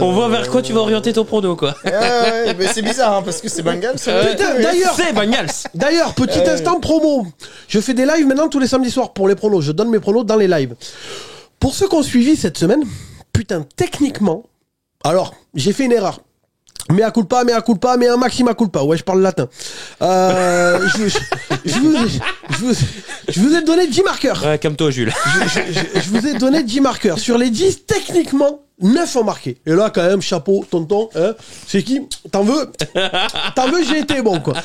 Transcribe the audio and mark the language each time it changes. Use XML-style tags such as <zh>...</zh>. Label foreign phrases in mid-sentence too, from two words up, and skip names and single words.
<fr>On voit vers quoi tu vas orienter ton prono, quoi. Ouais, mais c'est bizarre, hein, parce que c'est Bengals. D'ailleurs, c'est Bengals. D'ailleurs, petit instant promo. Je fais des lives maintenant tous les samedis soirs pour les pronos. Je donne mes pronos dans les lives. Pour ceux qui ont suivi cette semaine, putain, techniquement... Alors, j'ai fait une erreur.</fr> <la>Mea culpa, mea maxima culpa.</la> <fr>Ouais, je parle latin. Je vous ai donné 10 marqueurs. Ouais, comme toi, Jules. Je vous ai donné 10 marqueurs. Sur les 10, techniquement, 9 ont marqué. Et là, quand même, chapeau, tonton, hein, c'est qui? T'en veux, j'ai été bon, quoi.</fr>